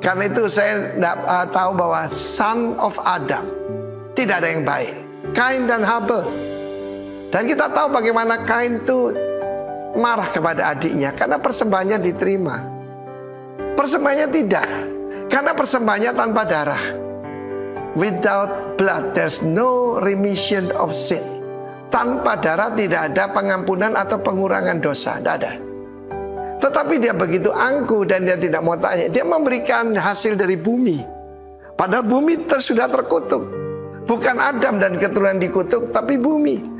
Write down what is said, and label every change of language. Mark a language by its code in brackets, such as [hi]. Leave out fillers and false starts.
[id] Karena itu saya tahu bahwa [en] son of Adam [id] tidak ada yang baik, Kain dan Habel. Dan kita tahu bagaimana Kain itu marah kepada adiknya karena persembahannya diterima. Persembahannya tidak, karena persembahannya tanpa darah. [en] Without blood there's no remission of sin. [id] Tanpa darah tidak ada pengampunan atau pengurangan dosa, tidak ada. Tetapi dia begitu angkuh dan dia tidak mau tanya. Dia memberikan hasil dari bumi. Padahal bumi sudah terkutuk. Bukan Adam dan keturunan dikutuk, tapi bumi.